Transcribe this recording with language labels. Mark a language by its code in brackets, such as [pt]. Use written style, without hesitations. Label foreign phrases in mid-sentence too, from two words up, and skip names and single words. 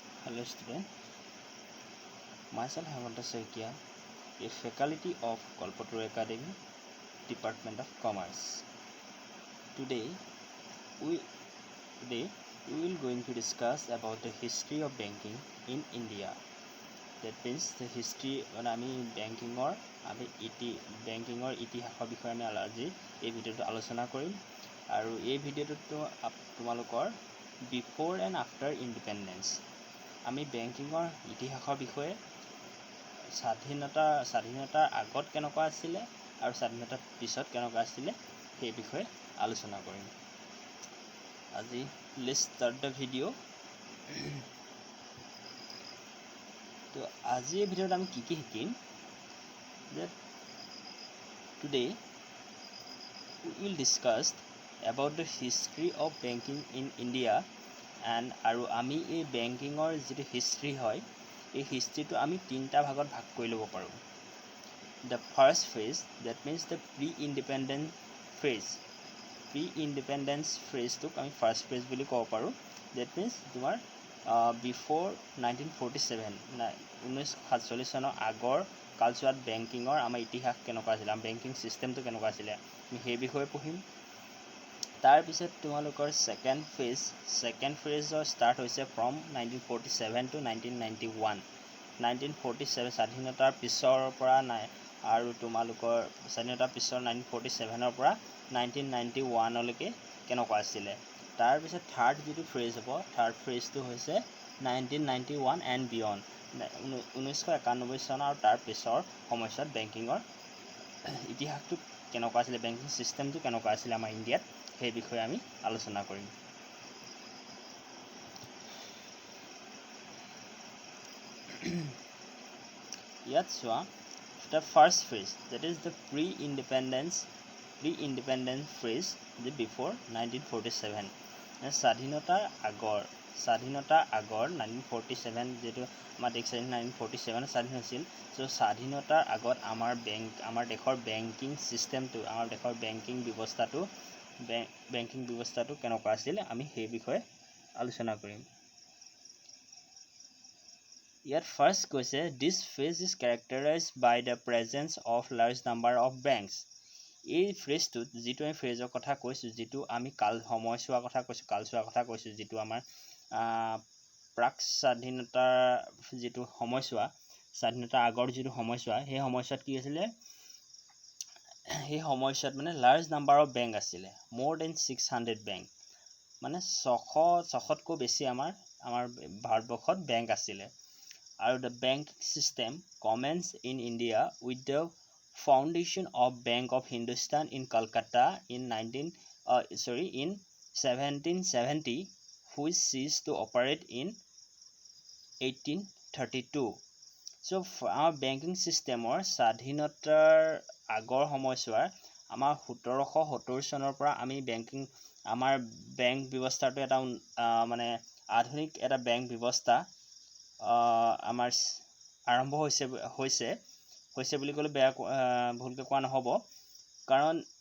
[en] Hello student, myself Hemanta Saikia, a faculty of Kolpattur Academy, Department of Commerce. Today we will going to discuss about the history of banking in India. That means the history when banking or [as] ইতিহাসৰ বিষয়ে আমি আজি এই ভিডিঅ'টো আলোচনা কৰিম আৰু এই ভিডিঅ'টো তোমালোকৰ [en] before and after independence [as] আমি বেংকিঙৰ ইতিহাসৰ বিষয়ে স্বাধীনতাৰ আগত কেনেকুৱা আছিলে আৰু স্বাধীনতাৰ পিছত কেনেকুৱা আছিলে সেই বিষয়ে আলোচনা কৰিম আজি [en] let's start the video [as] তো আজি এই ভিডিঅ'ত আমি কি শিকিম [en] that today we will discuss about the history of banking in India and [as] আৰু আমি এই বেংকিঙৰ যেটো হিষ্ট্ৰী হয় এই হিষ্ট্ৰীটো আমি তিনটা ভাগত ভাগ কৰি ল'ব পাৰোঁ [en] the first phase that means the pre-independence [as] phase টোক আমি [en] first phase [as] বুলি ক'ব পাৰোঁ [en] that means [as] তোমাৰ before 1947 1947 চনৰ আগৰ কালচোৱাত বেংকিঙৰ আমাৰ ইতিহাস কেনেকুৱা আছিল আমাৰ বেংকিং সিস্টেমটো কেনেকুৱা আছিল আমি সেই বিষয়ে পঢ়িম তাৰ পিছত তোমালোকৰ [en] second phase start [as] হৈছে [en] from 1947 to 1991 [as] 1947 স্বাধীনতাৰ পিছৰ পৰা নাই আৰু তোমালোকৰ স্বাধীনতাৰ পিছৰ 1947 ৰ পৰা 1991 লৈকে কেনেকুৱা আছিল তাৰ পিছত থাৰ্ড যেটো ফেজ হ'ব থাৰ্ড ফেজটো হৈছে 1991 [en] and beyond [as] 1991 চন আৰু তাৰ পিছৰ সময়ত বেংকিঙৰ ইতিহাসটো কেনেকুৱা আছিল বেংকিং সিস্টেমটো কেনেকুৱা আছিল আমাৰ ইণ্ডিয়াত সেই বিষয়ে আমি আলোচনা কৰিম ইয়াত চোৱা [en] the first phase that is the pre-independence phase the before 1947 [as] স্বাধীনতাৰ আগৰ 1947 যেটো আমাৰ দেশ 1947 স্বাধীন হৈছিল সো স্বাধীনতাৰ আগত আমাৰ দেশৰ বেংকিং সিস্টেমটো আমাৰ দেশৰ বেংকিং ব্যৱস্থাটো কেনেকুৱা আছিল আমি সেই বিষয়ে আলোচনা কৰিম ইয়াত ফাৰ্স্ট কৈছে [en] this phase is characterized by the presence of large number of banks [as] এই ফ্ৰেজটো যেটো আমি ফ্ৰেজৰ কথা কৈছো যেটো আমি সময়ছোৱা কথা কৈছো যেটো আমাৰ প্ৰাক স্বাধীনতাৰ যেটো সময়ছোৱা স্বাধীনতাৰ আগৰ যেটো সময়ছোৱা সেই সময়ছোৱাত কি আছিল সেই সময়ছোৱাত মানে [en] large number of bank [as] আছিল [en] more than 600 [as] বেংক মানে 600তকৈ বেছি আমাৰ ভাৰতবৰ্ষত বেংক আছিল আৰু [en] the bank system commenced in India with the foundation of Bank of Hindustan in Calcutta in 1770 which ceased to operate in [as] 1832 [en] so our banking system or [as] স্বাধীনতাৰ আগৰ সময়ছোৱাৰ আমাৰ 1770 চনৰ পৰা আমি বেংকিং আমাৰ বেংক ব্যৱস্থাটো এটা মানে আধুনিক এটা বেংক ব্যৱস্থা আমাৰ আৰম্ভ হৈছে বুলি ক'লে বেয়া ভুলকৈ কোৱা নহব কাৰণ